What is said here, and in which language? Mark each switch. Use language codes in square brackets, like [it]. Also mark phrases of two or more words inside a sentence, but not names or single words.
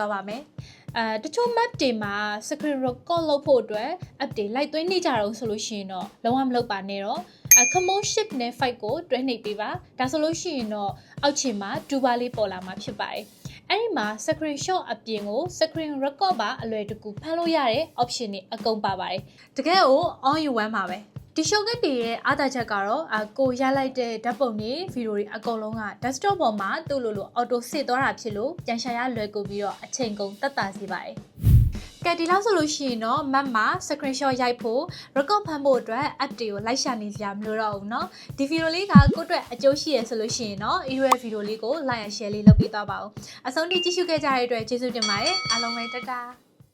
[my] သွားပါမယ်တချို့ map တွေမှာ [en] screen record [my] လုပ်ဖို့အတွက် app တွေလိုက်သွင်းနေကြတော့ဆိုလို့ရှိရင်တော့လုံးဝမလုပ်ပါနဲ့တော့ [en] command shift [my] နဲ့ 5 ကိုတွဲနှိပ်ပေးပါဒါဆိုလို့ရှိရင် တော့အောက်ခြေမှာ toolbar လေးပေါ်လာမှာဖြစ်ပါတယ်အဲ့ဒီမှာ screenshot အပြင်ကို [en] screen record [my] ပါအလွယ်တကူဖမ်းလို့ရတဲ့ option တွေအကုန်ပါ ပါတယ်တကယ်ကို [en] all in one [my] ပါပဲဒီ shortcut တွေရဲ့အားသာချက်ကတော့ကိုရလိုက်တဲ့ဓာတ်ပုံတွေဗီဒီယိုတွေအကုန်လုံးက desktop ပေါ်မှာသူ့လို [en] auto save [my] သွားတာဖြစ်လို့ပြန်ရှာရလွယ်ကူပြီးတော့အချိန်ကုန်သက်သာစေပါတယ်ကဲဒီလောက်ဆိုလို့ရှိရင်တော့ Mac မှာ screenshot ရိုက်ဖို့ record ဖမ်းဖို့အတွက် app တွေကိုလိုက်ရှာနေစရာမလိုတော့ဘူးเนาะဒီဗီဒီယိုလေးကကိုယ့်အတွက်အကျိုးရှိရဆိုလို့ရှိရင်တော့ဒီရဲ့ဗီဒီယိုလေးကို [en] like and share [my] လေးလုပ်ပေးသွားပါဦးအဆုံးထိကြည့်ရှုခဲ့ကြတဲ့အတွက်ကျေးဇူးတင်ပါတယ်အားလုံးပဲတတား